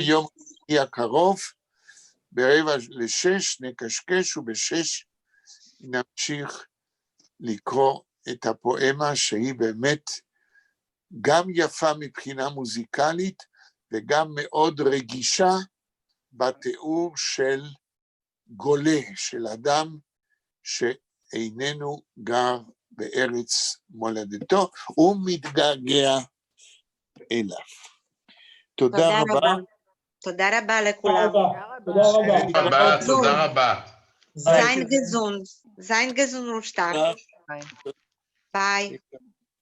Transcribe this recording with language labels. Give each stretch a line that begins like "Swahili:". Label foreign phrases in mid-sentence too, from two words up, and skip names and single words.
Hebrew: ביום שני הקרוב, ב17:45 נקשקש, וב6 נמשיך לקרוא את הפואמה שהיא באמת גם יפה מבחינה מוזיקלית, וגם מאוד רגישה בתיאור של גולה, של אדם שאיננו גר בארץ מולדתו, הוא מתגעגע אליו. תודה רבה. תודה רבה תודה לכולם. רבה. תודה רבה. תודה רבה.
Yiddish: Sein gesund. Sein gesund und stark.
English: Bye. Bye.